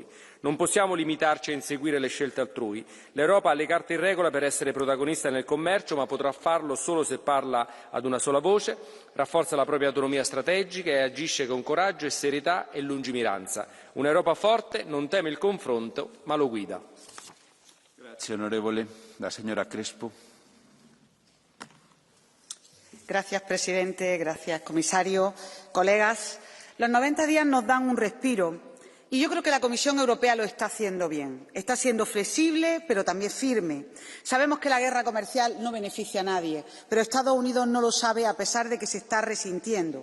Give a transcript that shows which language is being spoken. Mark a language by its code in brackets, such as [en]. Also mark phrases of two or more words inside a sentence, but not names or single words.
[it] Non possiamo limitarci a inseguire le scelte altrui. L'Europa ha le carte in regola per essere protagonista nel commercio, ma potrà farlo solo se parla ad una sola voce, rafforza la propria autonomia strategica e agisce con coraggio e serietà e lungimiranza. Un'Europa forte non teme il confronto, ma lo guida. Grazie, onorevole. [es] La señora Crespo. Gracias, presidente. Gracias, comisario. Colegas, los 90 días nos dan un respiro y yo creo que la Comisión Europea lo está haciendo bien. Está siendo flexible, pero también firme. Sabemos que la guerra comercial no beneficia a nadie, pero Estados Unidos no lo sabe a pesar de que se está resintiendo.